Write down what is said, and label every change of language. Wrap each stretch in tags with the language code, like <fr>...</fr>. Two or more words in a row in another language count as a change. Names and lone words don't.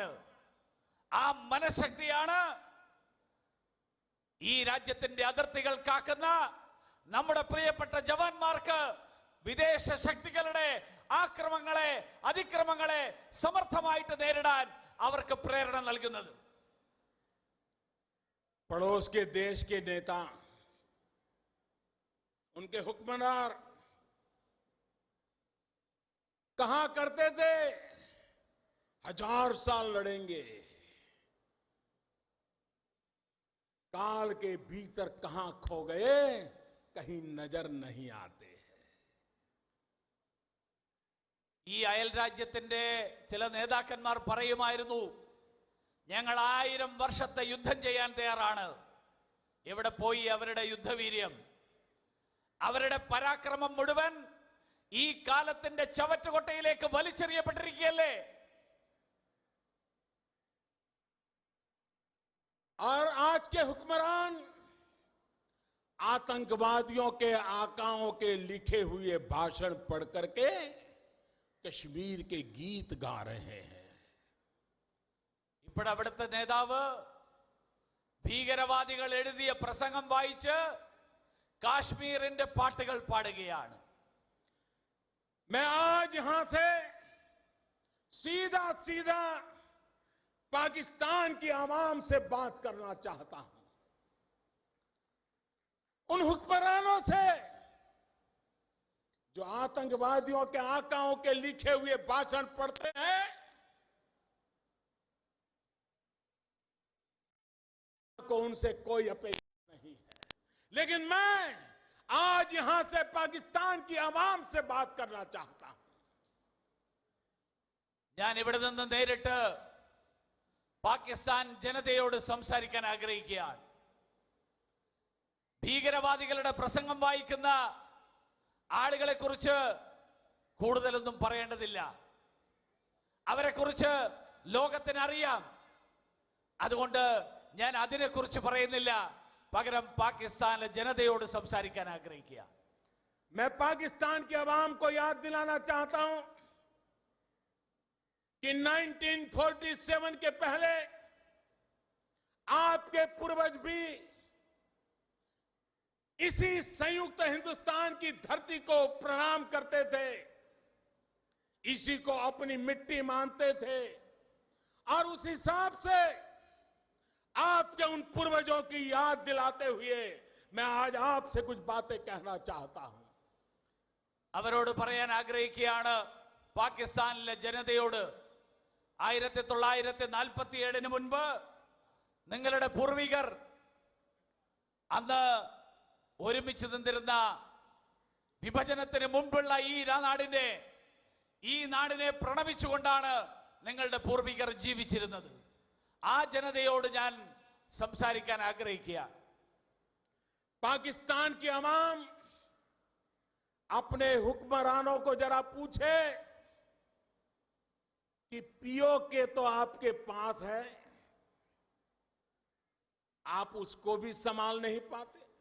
<ml>ആ മനഃശക്തിയാണ് ഈ രാജ്യത്തിന്റെ അതിർത്തികൾ കാക്കുന്ന നമ്മുടെ പ്രിയപ്പെട്ട ജവാന്മാർക്ക് വിദേശ ശക്തികളുടെ ആക്രമണങ്ങളെ, അതിക്രമങ്ങളെ സമർത്ഥമായിട്ട് നേരിടാൻ അവർക്ക് പ്രേരണ നൽകുന്നത്.</ml> <hi>पड़ोस के देश के नेता, उनके हुक्मरान कहा करते थे 1000 साल लड़ेंगे, काल के भीतर कहां खो गए कहीं नजर नहीं आते.</hi> <ml>ഈ അയൽ രാജ്യത്തിന്റെ ചില നേതാക്കന്മാർ പറയുമായിരുന്നു, ഞങ്ങൾ 1000 വർഷത്തെ യുദ്ധം ചെയ്യാൻ തയ്യാറാണ്. എവിടെ പോയി അവരുടെ യുദ്ധവീര്യം? അവരുടെ പരാക്രമം മുഴുവൻ ഈ കാലത്തിന്റെ ചവറ്റുകൊട്ടയിലേക്ക് വലിച്ചെറിയപ്പെട്ടിരിക്കുകയല്ലേ?</ml> <hi>और आज के हुक्मरान आतंकवादियों के आकाओं के लिखे हुए भाषण पढ़ करके कश्मीर के गीत गा रहे हैं.</hi> <ml>ഇപ്പോൾ അവിടുത്തെ നേതാവ് ഭീകരവാദികൾ എഴുതിയ പ്രസംഗം വായിച്ച് കാശ്മീരിന്റെ പാട്ടുകൾ പാടുകയാണ്.</ml> <hi>मैं आज यहां से सीधा सीधा पाकिस्तान की आवाम से बात करना चाहता हूं। उन हुक्मरानों से जो आतंकवादियों के आकाओं के लिखे हुए भाषण पढ़ते हैं, को उनसे कोई अपेक्षा नहीं है। लेकिन मैं आज यहां से पाकिस्तान की आवाम से बात करना चाहता हूं।</hi> <ml>ഞാൻ ഇവിടെ നിന്ന് നേരിട്ട് പാകിസ്ഥാൻ ജനതയോട് സംസാരിക്കാൻ ആഗ്രഹിക്കുകയാണ്. ഭീകരവാദികളുടെ പ്രസംഗം വായിക്കുന്ന ആളുകളെ കുറിച്ച് കൂടുതലൊന്നും പറയേണ്ടതില്ല. അവരെ കുറിച്ച് ലോകത്തിന് അറിയാം. അതുകൊണ്ട് ഞാൻ അതിനെക്കുറിച്ച് പറയുന്നില്ല. പകരം പാകിസ്ഥാനിലെ ജനതയോട് സംസാരിക്കാൻ ആഗ്രഹിക്കുക.</ml> <hi>मैं पाकिस्तान की आवाम को याद दिलाना चाहता हूं कि 1947 के पहले आपके पूर्वज भी इसी संयुक्त हिंदुस्तान की धरती को प्रणाम करते थे, इसी को अपनी मिट्टी मानते थे। और उस हिसाब से आपके उन पूर्वजों की याद दिलाते हुए मैं आज आपसे कुछ बातें कहना चाहता हूं.</hi> <ml>അവരോട് പറയാൻ ആഗ്രഹിക്കുകയാണ്, പാകിസ്ഥാനിലെ ജനതയോട് 1947 മുൻപ് നിങ്ങളുടെ പൂർവികർ അന്ന് ഒരുമിച്ച് നിന്നിരുന്ന വിഭജനത്തിന് മുൻപുള്ള ഈ നാടിനെ പ്രണമിച്ചുകൊണ്ടാണ് നിങ്ങളുടെ പൂർവികർ ജീവിച്ചിരുന്നത്. ആ ജനതയോട് ഞാൻ സംസാരിക്കാൻ ആഗ്രഹിക്കുക.</ml> <hi>पाकिस्तान की आवाम अपने हुक्मरानों को जरा पूछे कि पीओके तो आपके पास है, आप उसको भी संभाल नहीं पाते.</hi>